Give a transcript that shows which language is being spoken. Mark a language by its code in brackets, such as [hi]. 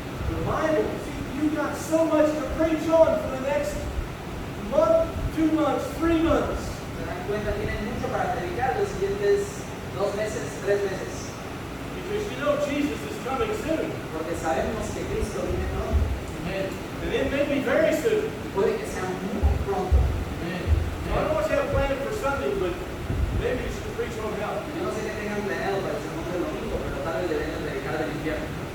[en] The Bible, see, you've got so much to preach on for the next month, 2 months, 3 months. [es] Se dan cuenta, tienen mucho para predicar los siguientes 2 meses, 3 meses. [en] Because you know Jesus is coming soon. [es] Porque sabemos que Cristo viene pronto. [en] And it may be very soon. [es] Y puede que sea muy pronto. [en] I don't know what you have planned for Sunday, but maybe you should preach on hell. [es] Yo no sé qué tengan planeado para el sermón del domingo, pero tal vez deberían predicar del infierno.